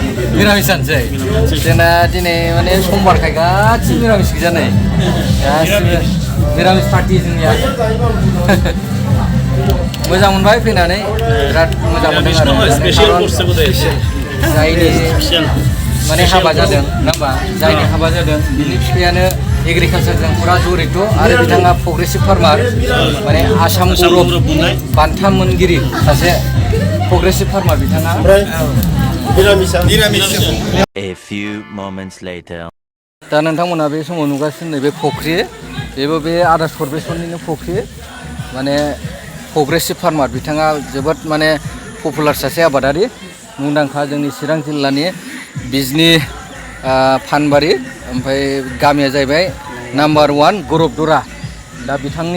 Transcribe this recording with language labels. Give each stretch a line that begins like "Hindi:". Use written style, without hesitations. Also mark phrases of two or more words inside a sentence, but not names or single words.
Bodo: मिरामिस जानोसै जोंना दिनै माने समबारखाय गासिबो मिरामिस गोजा नै गासिबो मिरामिस पार्टि जोंनिया मोजां मोनबाय फैनानै बिराद मोजां मोनदों आरो जायनि माने हाबा जादों नङा होमबा जायनि हाबा जादों बिनि बिफायानो एग्रिकालसारजों फुरा जरित आरो बिथाङा
English: progressive farmer
Bodo: माने आसाम गौरब बान्था मोनगिरि सासे
English: progressive farmer
Bodo: बिथाङा
English: A few moments later.
Bodo: दा नोंथांमोना बे समाव नुगासिनो नैबे फख्रि बेबो बे आदा सर्वेश्वरनिनो फख्रि माने
English: progressive farmer
Bodo: बिथाङा जोबोद माने पपुलार सासे आबादारि मुंदांखा जोंनि चिरां जिल्लानि बिजनि फानबारि ओमफ्राय गामिया जाहैबाय नाम्बार 1 गौरबदरा दा बिथांनि